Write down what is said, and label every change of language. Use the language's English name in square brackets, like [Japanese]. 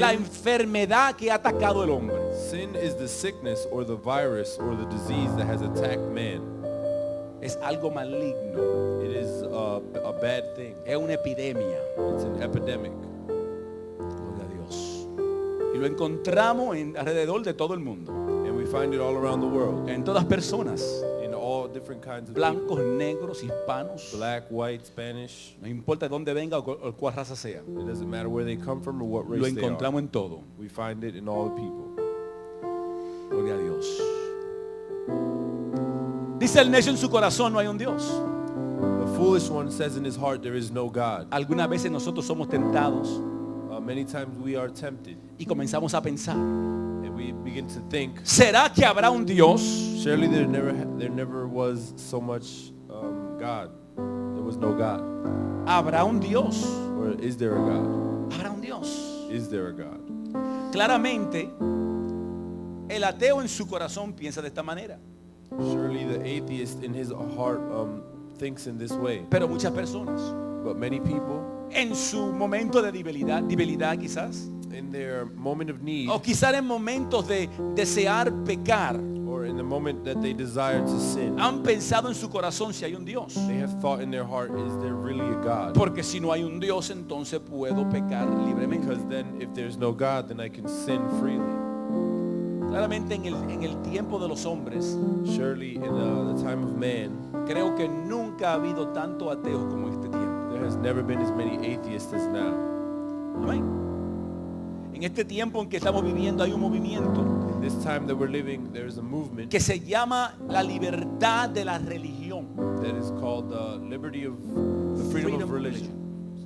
[Spanish] la enfermedad que ha atacado el hombre. [English] sin is the sickness or the virus or the disease that has attacked man. [Spanish] Es algo maligno, [English] It is a bad thing. [Spanish] es una epidemia. [English] It's an epidemic. [Spanish] Gloria a Dios. Y lo encontramos alrededor de todo el mundo, [English] And we find it all around the world. [Spanish] en todas personas, [English] In all different kinds of [Spanish] blancos, [English] people. [Spanish] negros, hispanos, [English] Black, white, Spanish. [Spanish] no importa de dónde venga o cuál raza sea, [English] It doesn't matter where they come from or what [Spanish] lo [English] race they are. [Spanish] encontramos en todo. [English] We find it in all the people. [Spanish] Gloria a Dios. Dice el necio en su corazón, no hay un Dios. [English] The foolish one says in his heart there is no God. [Spanish] Algunas veces nosotros somos tentados [English] Many times we are tempted [Spanish] y comenzamos a pensar, [English] and we begin to think, [Spanish] ¿será que habrá un Dios? [English] surely there never was so much God. There was no God. [Spanish] ¿Habrá un Dios? [English] Or is there a God? [Spanish] ¿Habrá un Dios? [English] Is there a God? [Spanish] Claramente, el ateo en su corazón piensa de esta manera. [English] Surely the atheist in his heart thinks in this way. [Spanish] Pero muchas personas, [English] But many people, [Spanish] en su momento de debilidad quizás, [English] in their moment of need, [Spanish] o quizás en momentos de desear pecar, [English] or in the moment that they desire to sin, [Spanish] han pensado en su corazón si hay un Dios. [English] they have thought in their heart, is there really a God? [Spanish] Porque si no hay un Dios, entonces puedo pecar libremente. [English] Because then if there's no God, then I can sin freely. [Spanish] Claramente en el tiempo de los hombres, [English] Surely in the time of man, [Spanish] creo que nunca ha habido tanto ateo como en este tiempo. [English] there has never been as many atheists as now. [Spanish] Amén. En este tiempo en que estamos viviendo hay un movimiento [English] In this time that we're living, there is a movement [Spanish] que se llama la libertad de la religión. [English] that is called the liberty of the freedom of religion.